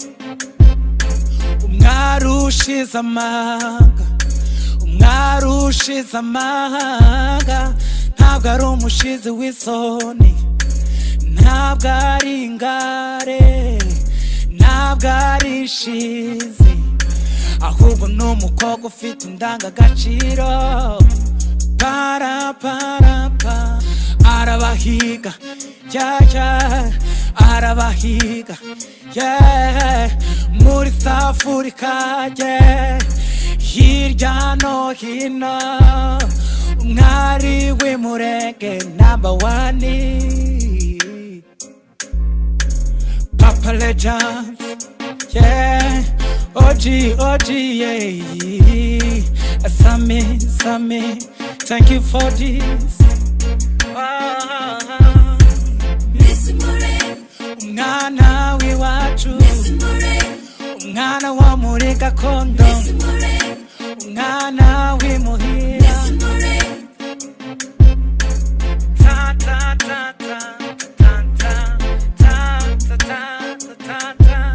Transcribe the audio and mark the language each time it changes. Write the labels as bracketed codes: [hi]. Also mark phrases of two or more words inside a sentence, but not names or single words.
[rw] Umwari ushize amanga, umwari ushize amanga, ntabwo ari umushizi w'isoni, ntabwo ari ingare, ntabwo ari ishizi, ahubwo ni umukobwa ufite indangagaciro. Para para pa, arabahiga, yeah, arabahiga, yeah, muri South Africa, yeah, hirya no hino, umwari w'Umulenge #1. [en] Papa Legend, yeah, OG, yeah, Sammy, thank you for this. [rw] Miss Mulenge, umwana w'iwacu, umwana wo muri gakondo, umwana w'imuhira. Ta ta ta ta ta ta ta ta ta ta ta.